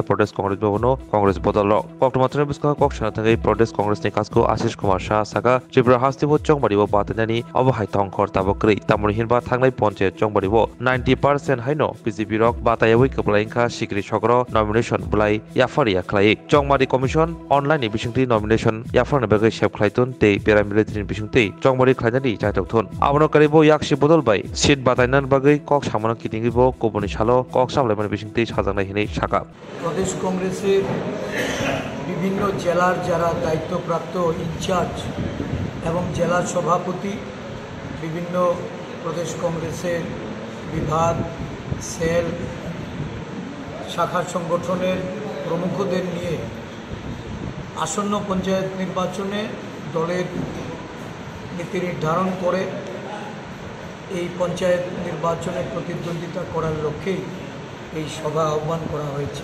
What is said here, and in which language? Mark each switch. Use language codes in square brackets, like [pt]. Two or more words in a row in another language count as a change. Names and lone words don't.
[trp] Pradesh Congress bavono Congress bodalo koktomatrani bwskang koksana thangai Pradesh Congress ni kasko Ashish Kumar Shah saka Tripura hastibo chongbaribo batanani obahai thongkhor tabokri tamoni hinba thangnai ponchayat chongbaribo 90% haino BJP rok batayawai keplaingkha sikri sokro nomination bulai yafaria khlai chongmari commission online ni bisingti nomination yafarna bagai sep khlaitun tei paramilitary bisingti chongmari khlainani jaitok thon abono karibo yakshi bodol bai seat batainan bagai kok samano kitingibo koboni salo kok samlaimani bisingti sajangnai hinai saka [bn] প্রদেশ কংগ্রেসের বিভিন্ন জেলার যারা দায়িত্বপ্রাপ্ত ইনচার্জ এবং জেলা সভাপতি বিভিন্ন প্রদেশ কংগ্রেসের বিভাগ সেল শাখা সংগঠনের প্রমুখদের নিয়ে আসন্ন পঞ্চায়েত নির্বাচনে দলের নীতি নির্ধারণ করে এই পঞ্চায়েত নির্বাচনে প্রতিদ্বন্দ্বিতা করার লক্ষ্যেই এই সভা আহ্বান করা হয়েছে।